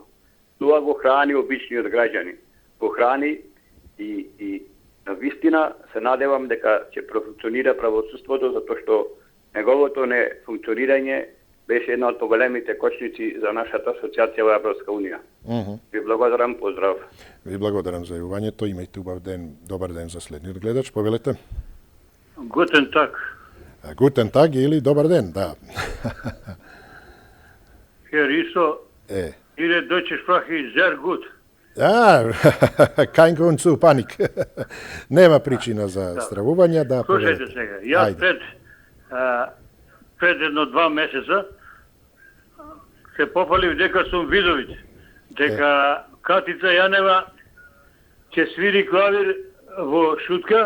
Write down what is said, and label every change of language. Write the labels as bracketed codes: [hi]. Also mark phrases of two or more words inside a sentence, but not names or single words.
[mk] Тоа го храни обичниот граѓанин. Го храни и на вистина се надевам дека ќе профункционира правосудството, затоа што неговото нефункционирање беше една од поголемите кочници за нашата асоциација во Европска унија. Ви благодарам, поздрав. Ви благодарам за јавувањето, имајте убав ден, добар ден за следниот гледач, повелете. [de] Guten Tag. Guten Tag [mk] или добар ден, да. [de] Herr Iso, Ihre deutsche Sprache ist sehr gut. Kein Grund zu Panik. [mk] Нема причина за стравување, да. Слушајте сега, јас пред 1-2 месеца се пофалив дека сум видовит, дека Катица Јанева ќе свири клавир во шутка.